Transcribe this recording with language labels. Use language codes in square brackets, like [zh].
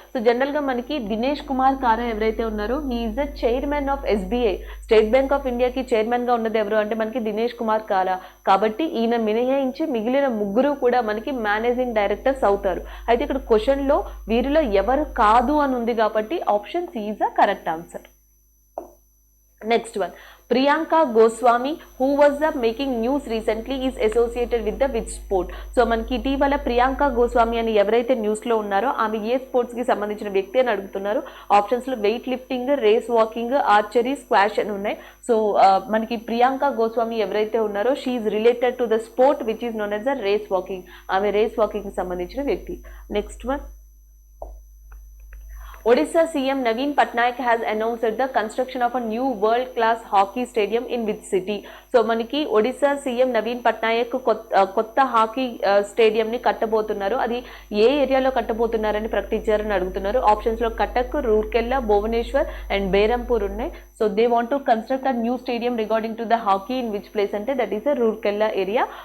[te] So జనరల్గా మనకి దినేష్ కుమార్ కారా ఎవరైతే ఉన్నారో [en] he is the chairman of SBI, [te] state bank of ఇండియాకి చైర్మన్గా ఉన్నది ఎవరు అంటే మనకి దినేష్ కుమార్ కారా. కాబట్టి ఈయన మినహాయించి మిగిలిన ముగ్గురు కూడా మనకి మేనేజింగ్ డైరెక్టర్స్ అవుతారు. అయితే ఇక్కడ క్వశ్చన్లో వీరిలో ఎవరు కాదు అని ఉంది కాబట్టి [en] Option C is the correct answer. Next one, Priyanka Goswami, who was the making news recently, is associated with the which sport? [te] So మనకి ఇటీవల ప్రియాంక గోస్వామి అని ఎవరైతే న్యూస్ లో ఉన్నారో ఆమె ఏ స్పోర్ట్స్ కి సంబంధించిన వ్యక్తి అని అడుగుతున్నారు. ఆప్షన్స్ లో weight lifting, race walking, archery, squash అని ఉన్నాయి. సో మనకి ప్రియాంక గోస్వామి ఎవరైతే ఉన్నారో [en] She is related to the sport which is known as the race walking. [te] ఆమె రేస్ వాకింగ్ కి సంబంధించిన వ్యక్తి. [en] Next one, Odisha CM Naveen Patnaik has announced the construction of a new world-class hockey stadium in which city? [te] So మనకి Odisha CM Naveen Patnaik కొత్త hockey stadium ని కట్టబోతున్నారు. అది ఏ ఏరియాలో కట్టబోతున్నారని ప్రకటించారని అడుగుతున్నారు. ఆప్షన్స్ లో కటక్, రూర్కెల్లా, భువనేశ్వర్ అండ్ బేరంపూర్ ఉన్నాయి. [en] So they want to construct a new stadium regarding to the hockey in which place అంటే that is a Rourkela area.